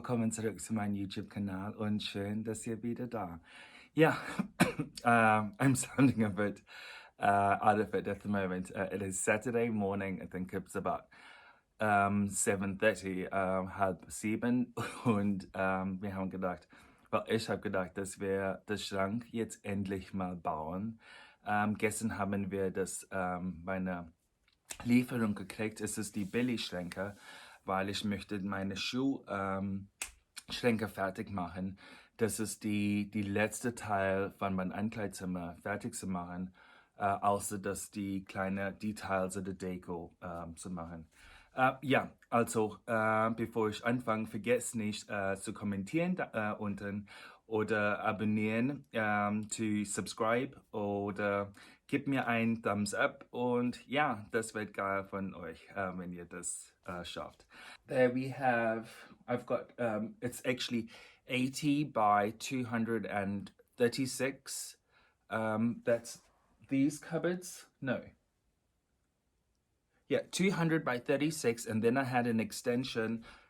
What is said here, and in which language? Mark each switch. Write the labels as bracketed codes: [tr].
[de] zurück zu meinem YouTube-Kanal und schön, dass ihr wieder da. [en] Yeah, I'm sounding a bit out of it at the moment. It is Saturday morning. I think it's about 7:30, [de] halb sieben. Und wir haben gedacht, ich habe gedacht, dass wir das Schrank jetzt endlich mal bauen. Gestern haben wir das meine Lieferung gekriegt. Es ist die Billigschränke, weil ich möchte meine Schuhschränke fertig machen. Das ist die letzte Teil von meinem Ankleidezimmer fertig zu machen, außer dass die kleinen Details oder Deko zu machen. Ja, also bevor ich anfange, vergesst nicht zu kommentieren unten oder abonnieren, [en] to subscribe [de] oder gebt mir einen Thumbs up und ja, das wird geil von euch, wenn ihr das schafft. [en] There we have, I've got, it's actually 80 by 236. That's these cupboards, no. Yeah, 200 by 36, and then I had an extension.